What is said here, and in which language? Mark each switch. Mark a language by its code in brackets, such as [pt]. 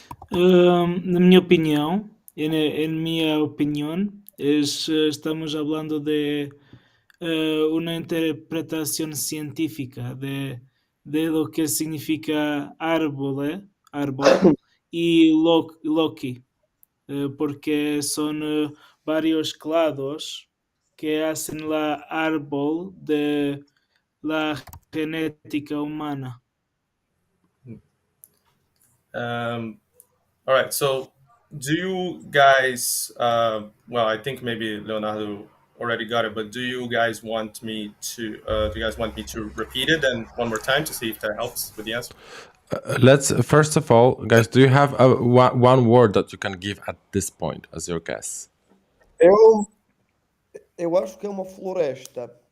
[pt] Na minha [es] opinión, en mi opinión, estamos hablando de una interpretación científica de lo que significa árbol y Loki, porque son varios clados que hacen la árbol de la genética humana. [en] All right, so do you guys well, I think maybe Leonardo already got it, but do you guys want me to repeat it and one more time to see if that helps with the answer? Let's first of all, guys, do you have one word that you can give at this point as your guess? [pt] Eu acho que é uma floresta.